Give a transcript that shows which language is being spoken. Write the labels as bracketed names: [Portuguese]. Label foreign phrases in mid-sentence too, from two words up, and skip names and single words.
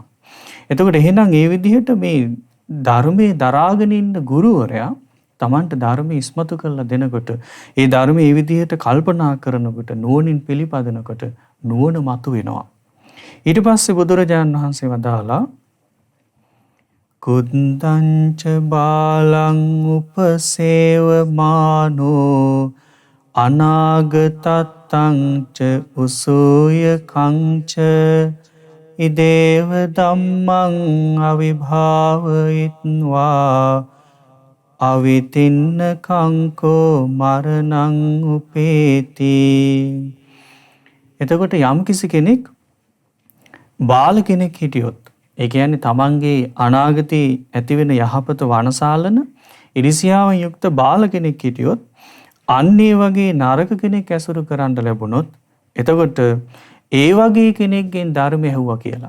[Sinhala] එතකොට එහෙනම් ඒ විදිහට මේ ධර්මයේ දරාගෙන ඉන්න ගුරුවරයා තමන්ට ධර්මයේ ඉස්මතු කරලා දෙනකොට ඒ ධර්මයේ ඒ විදිහට කල්පනා කරනකොට නුවණින් පිළිපදනකොට නුවණ මතුවෙනවා. ඊට පස්සේ බුදුරජාණන් වහන්සේ වදාලා [Pali] කුද්දංච බාලං උපසේවමානෝ අනාගතත්තං ච උසූය කංච ඉදේව ධම්මං අවිභාවයිත්වා අවිතින්න කංකෝ මරණං උපේති. [Sinhala] එතකොට යම් කිසි කෙනෙක් බාල කෙනෙක් හිටියොත්, ඒ කියන්නේ තමන්ගේ අනාගතේ ඇතිවෙන යහපත වනසාලන ඉරිසියාවෙන් යුක්ත බාල කෙනෙක් හිටියොත්, අන්න ඒ වගේ නරක කෙනෙක් ඇසුරු කරන්න ලැබුණොත්, එතකොට ඒ වගේ කෙනෙක්ගෙන් ධර්මය ඇහුවා කියලා.